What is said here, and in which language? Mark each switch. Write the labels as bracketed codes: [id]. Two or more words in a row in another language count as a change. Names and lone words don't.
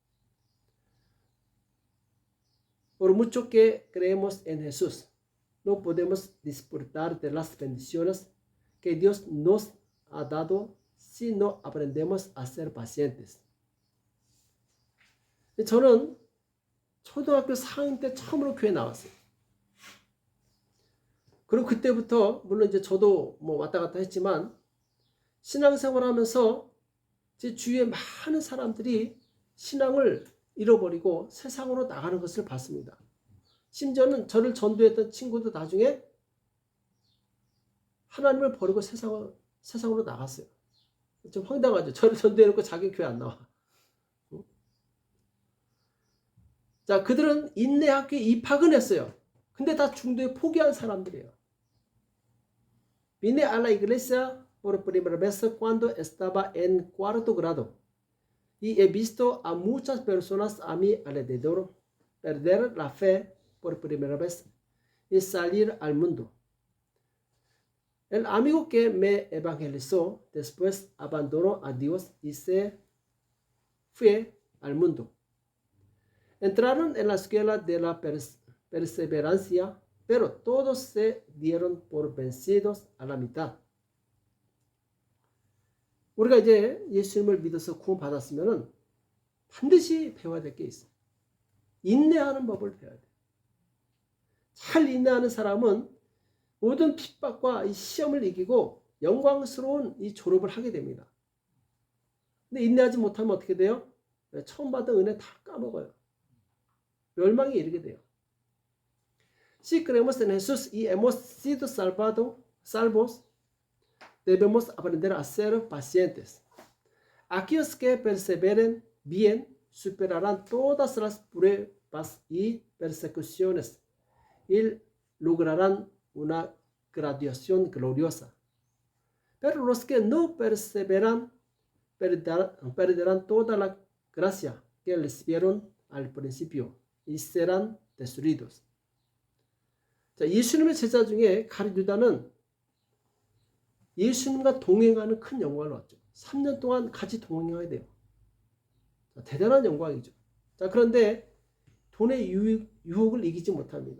[es] Por mucho que creemos en Jesús, no podemos disfrutar de las bendiciones que Dios nos ha dado si no aprendemos a ser pacientes. [ko] 저는 초등학교 4학년 때 처음으로 교회 나왔어요. 그리고 그때부터 물론 이제 저도 뭐 왔다 갔다 했지만 신앙생활 하면서 제 주위에 많은 사람들이 신앙을 잃어버리고 세상으로 나가는 것을 봤습니다. 심지어는 저를 전도했던 친구도 나중에 하나님을 버리고 세상으로 나갔어요. 좀 황당하죠. 저를 전도해놓고 자기 교회 안 나와. 자, 그들은 인내학교에 입학은 했어요. 근데 다 중도에 포기한 사람들이에요. [es] Vine a la iglesia por primera vez cuando estaba en cuarto grado y he visto a muchas personas a mi alrededor perder la fe por primera vez y salir al mundo. El amigo que me evangelizó después abandonó a Dios y se fue al mundo. Entraron en la escuela de la perseverancia, pero todos se dieron por vencidos a la mitad. [ko] 우리가 이제 예수님을 믿어서 구원받았으면 반드시 배워야 될 게 있어요. 인내하는 법을 배워야 돼요. 잘 인내하는 사람은 모든 핍박과 이 시험을 이기고 영광스러운 이 졸업을 하게 됩니다. 근데 인내하지 못하면 어떻게 돼요? 처음 받은 은혜 다 까먹어요. 멸망에 이르게 돼요. [es] Si creemos en Jesús y hemos sido salvos, debemos aprender a ser pacientes. Aquellos que perseveren bien superarán todas las pruebas y persecuciones y lograrán una graduación gloriosa. Pero los que no perseveran perderán toda la gracia que recibieron al principio y serán destruidos. [ko] 자, 예수님의 제자 중에 가룟 유다는 예수님과 동행하는 큰 영광을 얻죠. 3년 동안 같이 동행하게 돼요. 자, 대단한 영광이죠. 자, 그런데 돈의 유혹을 이기지 못합니다.